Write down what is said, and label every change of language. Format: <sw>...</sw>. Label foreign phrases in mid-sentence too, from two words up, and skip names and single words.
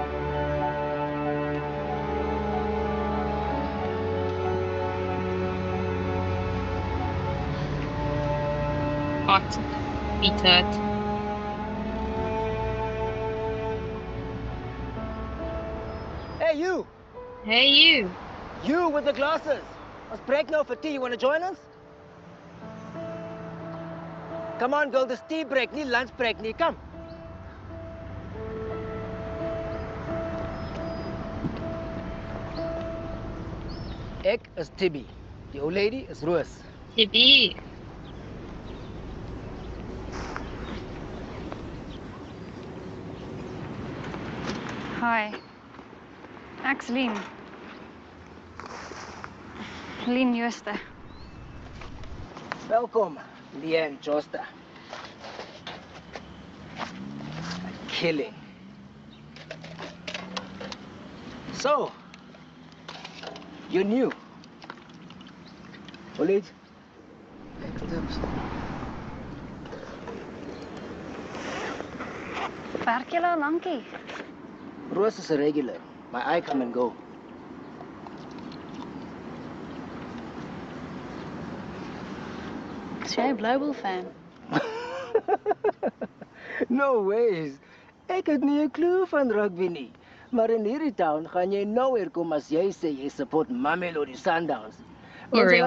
<en>Hot, eat it. Hey, you. Hey, you. You with the glasses. Ons break now for tea. You want to join us? Come on, girl. This tea break, nie lunch break, nie. Come.</en> <af>Ek is Tibby.</af> <en>Die old lady is Roos. Tibby. Hi.</en> <af>Ek's Lien. Lien Jooste. Welkom, Leanne Josta.</af> <en>Killing. So, you're new.</en> <af>Hoe laat? Werk jy al lankie?</af> <en>Roos is a regular. My eye come and go.</en> <af>Is jy 'n Blue Bull fan?</af> <en>No ways.</en> <af>Ek het nie 'n klou van rugby nie. Maar in hierdie town gaan jy nowhere kom as jy sê jy support Mamelodi Sundowns.</af> <en>For real.</en>